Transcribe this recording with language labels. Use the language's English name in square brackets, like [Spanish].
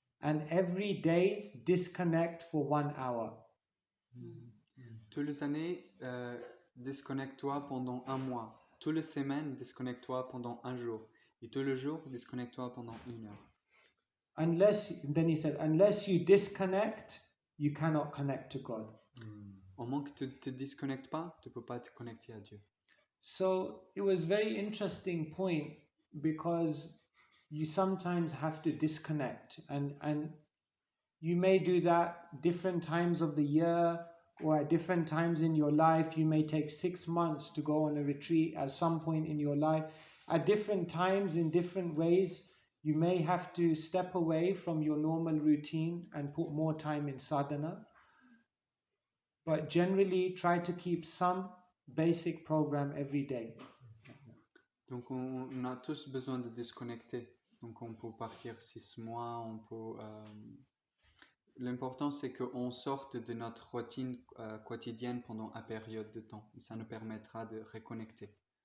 [English] And every day, disconnect for 1 hour. [French] Toutes les années, disconnecte-toi pendant 1 mois. Toutes les semaines, disconnecte-toi pendant 1 jour. Et tous les jours, disconnecte-toi pendant 1 heure. [English] Then he said, unless you disconnect, you cannot connect to God. [French] Au moins que tu ne te disconnectes pas, tu ne peux pas te connecter à Dieu. [English] So it was very interesting point, because you sometimes have to disconnect, and you may do that different times of the year or at different times in your life. You may take 6 months to go on a retreat at some point in your life. At different times, in different ways, you may have to step away from your normal routine and put more time in sadhana. But generally, try to keep some basic program every day. [French] Donc on a tous besoin de disconnecter. Donc on peut partir 6 mois, on peut... L'important c'est qu'on sorte de notre routine quotidienne pendant une période de temps. Et ça nous permettra de reconnecter.